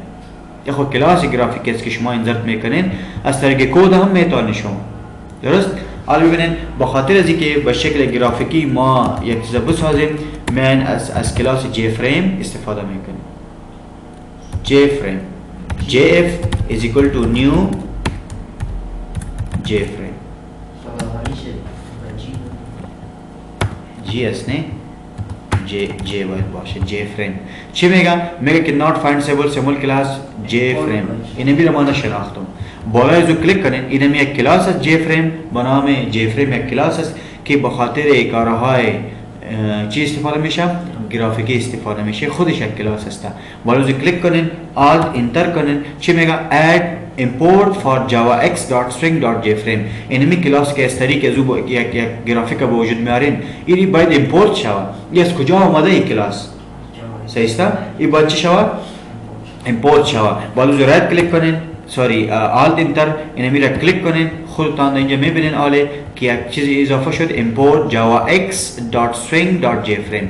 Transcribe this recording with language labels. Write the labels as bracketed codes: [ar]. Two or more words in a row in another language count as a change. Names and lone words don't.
[fa] یا خود کلاس گرافیک است که شما انزرت میکنین از طریق کد هم میتونین شما، درست؟ حالا ببینید با خاطر از اینکه به شکل گرافیکی ما یک چیز بسازیم من از کلاس جی فریم استفاده میکنیم. جی فریم [en] jf is equal to new [fa] جی فریم جی است نه جی باید باشه. جی فریم چی میگه که [en] not findable symbol class [fa] جی فریم. اینه میره ما نشناختم. بالای زو کلیک کنین اینم یک کلاس است جی فریم به نام جی فریم، یک کلاس است که به خاطر کارهای چی استفاده میشه؟ گرافیکی استفاده میشه، خودش یک کلاس است. بالای زو کلیک کنین alt انتر کنین چی میگه [en] add import for javax.string.jframe. [fa] اینمی کلاس که از طریق از او یک گرافیک به وجود میارین اینی باید امپورت شود. این از کجا آمده این کلاس؟ صحیح است؟ این باید چی شود؟ امپورت شود. بالای زو رایت کلیک کنین alt انتر اینمی را کلیک کنین خودتان اینجا میبینین آله که یک چیز اضافه شد [en] import javax.string.jframe.